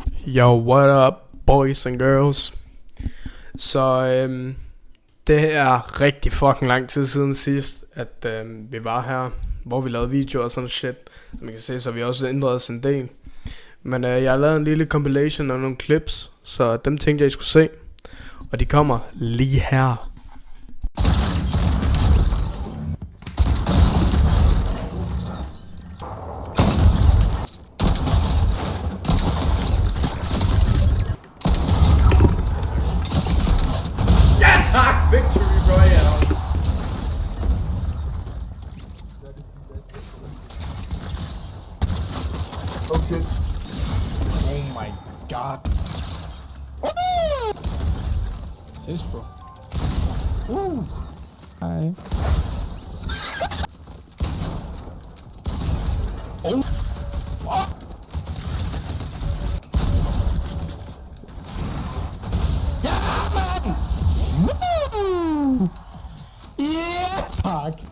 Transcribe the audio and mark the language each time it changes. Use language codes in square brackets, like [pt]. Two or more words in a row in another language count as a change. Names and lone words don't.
[en] Yo, what up, boys and girls? [da] Så det er rigtig fucking lang tid siden sidst, at vi var her, hvor vi lavede videoer og sådan shit. Som man kan se, så har vi også ændret os en del. Men jeg har lavet en lille compilation af nogle clips, så dem tænkte jeg, I skulle se. Og de kommer lige her. [en] Victory Royale. Oh shit. Oh my god. Sis, bro. Hi. Oh. Tak.